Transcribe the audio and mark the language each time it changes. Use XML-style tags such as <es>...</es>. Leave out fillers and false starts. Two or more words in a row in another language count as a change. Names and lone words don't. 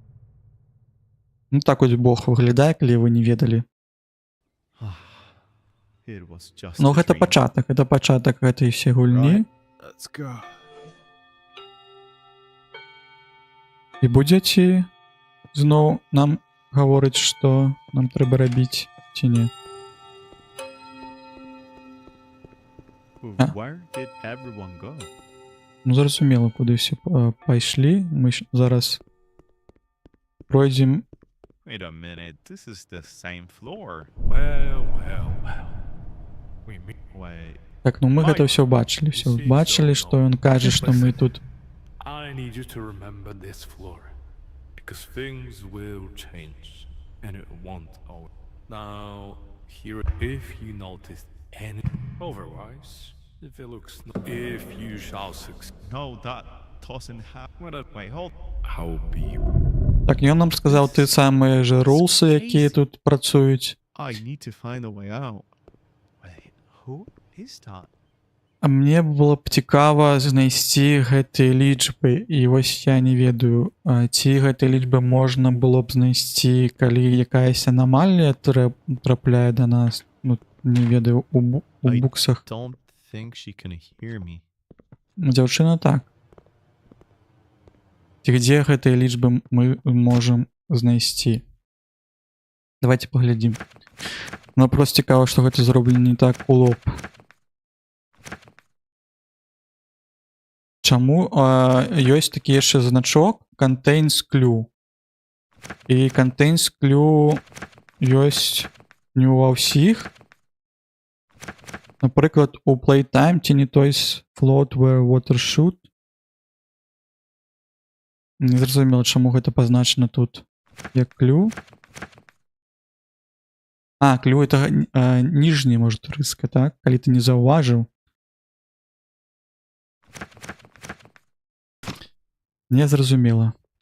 <be>Ну так вось Бог выглядае, калі вы не ведалі.</be> <en>It was just</en> <be>Ну,</be> <en>a</en> <be>гэта</be> <en>dream.</en> <be>пачатак гэтай ўсе гульні.</be> <en>Right, let's go.</en> <be>І будзеце зноў нам гаворыць, што нам трэба рабіць ці не.</be> <en>Where did everyone go?</en> <be>Ну, зразумела, куды ўсе пайшлі. Мы зараз пройдзем.</be> <en>Wait a minute, this is the same floor. Well. We meet. Wait,</en> <be>Так, ну мы гэта ўсё бачылі. Ўсё бачылі, што ён кажа, што мы тут.</be> <en>I need you to remember this floor, because things will change, and it won't always. Now, here, if you notice any, otherwise, if it looks, if you shall succeed, no, that doesn't happen. Wait, hold. I'll be.</en> <be>Так, ён нам сказаў ты самыя ж рулсы, якія тут працуюць.</be> <en>I need to find a way out. Wait, who is that?</en> <be>А мне было б цікава знайсці гэтыя лічбы. І вось я не ведаю, ці гэтыя лічбы можна было б знайсці, калі якаясь анамалія трапляе да нас. Ну, не ведаю, у буксах.</be> <en>Don't think she can hear me.</en> <be>Дзяўчына так. Ці дзе гэтыя лічбы мы можам знайсці? Давайте паглядзім. Ну, проста цікава, што гэта зроблена не так у лоб. Чаму ёсць такі яшчэ значок</be> <en>contains clue.</en> <be>І</be> <en>contains clue</en> <be>ёсць не ва ўсіх. Напрыклад, у playtime ці не</be> <en>toys float where water should.</en> <be>Не зразумела, чаму гэта пазначана тут як clue. А, clue это ніжняя, может, рыска, так? Калі ты не заўважыў. Не зразумела.</be>